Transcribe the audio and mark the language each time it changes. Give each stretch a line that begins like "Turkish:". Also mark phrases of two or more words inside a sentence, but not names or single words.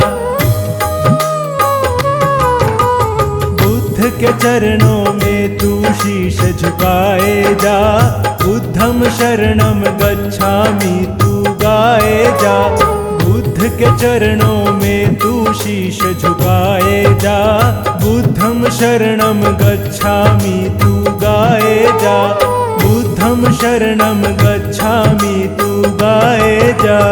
Hindi: बुद्ध के चरणों में तू शीश झुकाए जा,
Pali: बुद्धम शरणम गच्छामि
Hindi: तू गाए जा। बुद्ध के चरणों में तू शीश झुकाए जा,
Pali: बुद्धम शरणम गच्छामि
Hindi: तू गाए जा।
Pali: बुद्धम शरणम गच्छामि
Hindi: तू गाए जा।